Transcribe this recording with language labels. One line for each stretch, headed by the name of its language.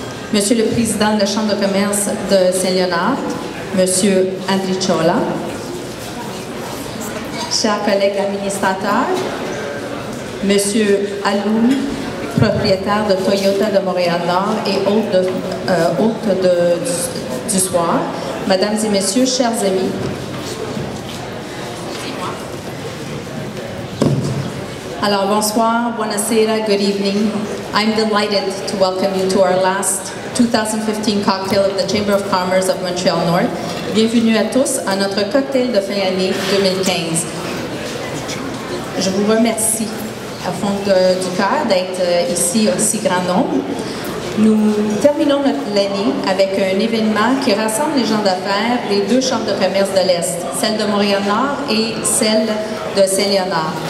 French: Monsieur le Président de la Chambre de commerce de Saint-Léonard, Monsieur Andri Chola, chers collègues administrateurs, Monsieur Alou, propriétaire de Toyota de Montréal-Nord et hôte du soir, Mesdames et Messieurs, chers amis, alors bonsoir,
Italian: buonasera,
English: good evening. I'm delighted to welcome you to our last 2015 cocktail of the Chamber of Commerce of Montreal North.
French: Bienvenue à tous à notre cocktail de fin d'année 2015. Je vous remercie à fond du cœur d'être ici aussi grand nombre. Nous terminons l'année avec un événement qui rassemble les gens d'affaires des deux chambres de commerce de l'Est, celle de Montréal-Nord et celle de Saint-Léonard.